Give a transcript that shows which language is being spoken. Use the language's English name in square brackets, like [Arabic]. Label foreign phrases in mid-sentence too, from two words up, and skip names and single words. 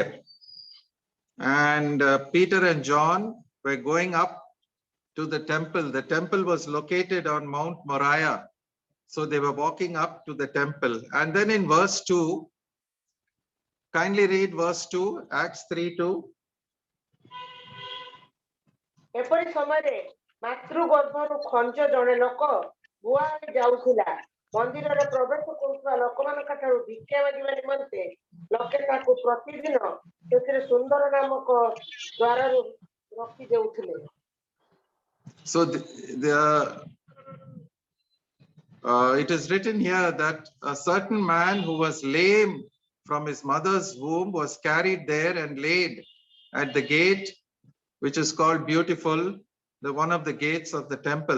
[English] And Peter and John were going up to the temple. The temple was located on Mount Moriah. So they were walking up to the temple. And then in verse 2, kindly read verse 2, Acts 3:2. [Odia] ଏପରି ସମୟରେ ମାତୃଗର୍ଭରୁ ଖଞ୍ଜ ଜଣେ ଲୋକ ବୁହା ହୋଇ ଯାଉଥିଲା। ମନ୍ଦିରରେ ପ୍ରବେଶ କରୁଥିବା ଲୋକମାନଙ୍କ ଠାରୁ ଭିକ୍ଷା ମାଗିବା ନିମନ୍ତେ ଲୋକେ ତାକୁ ପ୍ରତିଦିନ ସେଥିରେ ସୁନ୍ଦର ନାମକ ଦ୍ୱାରରୁ ରଖି ଦେଉଥିଲେ। [English] So it is written here that a certain man who was lame from his mother's womb was carried there and laid at the gate, which is called Beautiful, one of the gates of the temple.